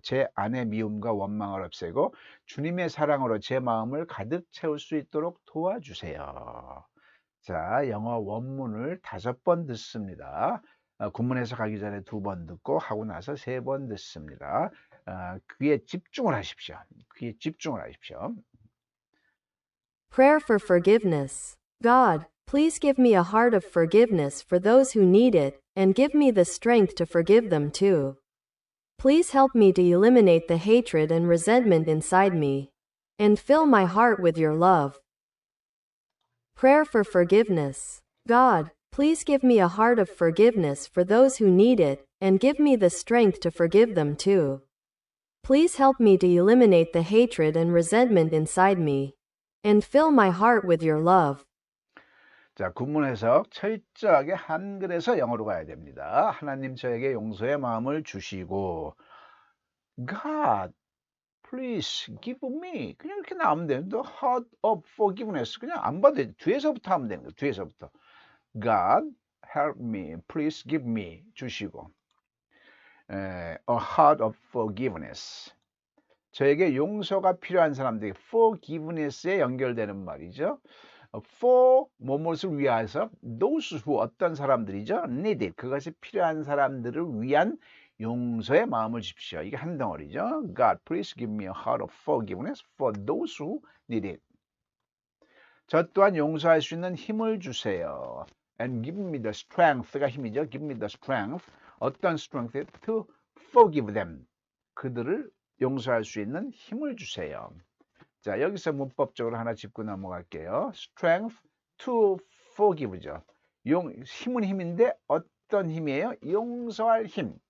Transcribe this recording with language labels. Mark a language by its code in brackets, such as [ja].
[ko] 제 안의 미움과 원망을 없애고 주님의 사랑으로 제 마음을 가득 채울 수 있도록 도와주세요. 자, 영어 원문을 5번 듣습니다. 군문에서 가기 전에 2번 듣고 하고 나서 3번 듣습니다. 귀에 집중을 하십시오. 귀에 집중을 하십시오. [en] Prayer for forgiveness. God, please give me a heart of forgiveness for those who need it, and give me the strength to forgive them too. Please help me to eliminate the hatred and resentment inside me, and fill my heart with your love. Prayer for forgiveness. God, please give me a heart of forgiveness for those who need it, and give me the strength to forgive them too. Please help me to eliminate the hatred and resentment inside me, and fill my heart with your love. [ko] 자, 군문 해석 철저하게 한글에서 영어로 가야 됩니다. 하나님 저에게 용서의 마음을 주시고 [en] God, please give me [ko] 그냥 이렇게 나오면 되는 [en] the heart of forgiveness [ko] 그냥 안 봐도 돼. 뒤에서부터 하면 되는 거예요. 뒤에서부터 [en] God, help me, please give me [ko] 주시고 [en] a heart of forgiveness [ko] 저에게 용서가 필요한 사람들에게 [en] forgiveness에 [ko] 연결되는 말이죠. [en] for [ko] 무엇을 위해서 [en] those who [ko] 어떤 사람들이죠 [en] need it [ko] 그것이 필요한 사람들을 위한 용서의 마음을 주십시오. 이게 한 덩어리죠. [en] God, please give me a heart of forgiveness for those who need it. [ko] 저 또한 용서할 수 있는 힘을 주세요. [en] And give me the strength가 [ko] 힘이죠. [en] Give me the strength. [ko] 어떤 strength? [en] To forgive them. [ko] 그들을 용서할 수 있는 힘을 주세요. 자, 여기서 문법적으로 하나 짚고 넘어갈게요. [en] strength to forgive죠. [ko] 힘은 힘인데 어떤 힘이에요? 용서할 힘.